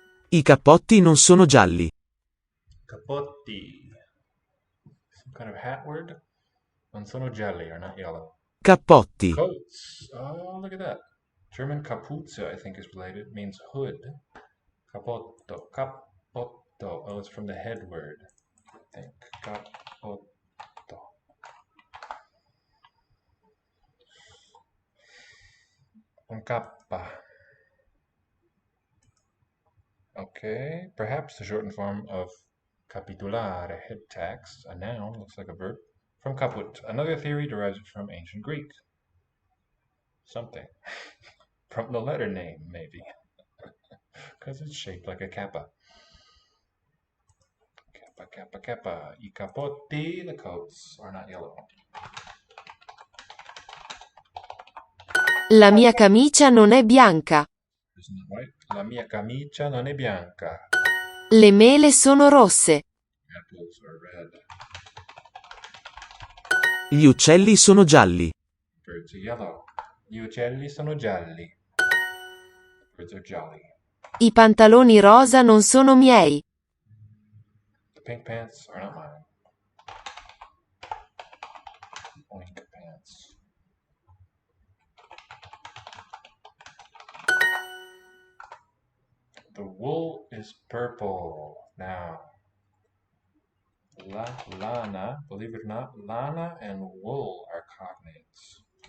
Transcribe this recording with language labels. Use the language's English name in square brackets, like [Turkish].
[Italian] I cappotti non sono gialli. [English] Capotti. Some kind of hat word. [Italian] Non sono gialli, [English] are not yellow. [Italian] Cappotti. [English] Coats. Oh, look at that. German Kapuze, I think, is related. Means hood. Capotto. Capotto. Oh, it's from the head word, I think. Capotto. [Italian] Un cappa. [English] Okay, perhaps the shortened form of capitulare, head tax, a noun, looks like a verb, from caput. Another theory derives it from ancient Greek. Something. From the letter name, maybe. Because it's shaped like a kappa. Kappa, kappa, kappa. I capotti, the coats, are not yellow. [Italian] La mia camicia non è bianca. [English] Isn't that right? [Italian] La mia camicia non è bianca. Le mele sono rosse. [English] Apples are red. [Italian] Gli uccelli sono gialli. [English] Birds are yellow. [Italian] Gli uccelli sono gialli. [English] Birds are jolly. [Italian] I pantaloni rosa non sono miei. [English] The pink pants are not mine. Oink pants. The wool is purple. Now, lana, believe it or not, lana and wool are cognates.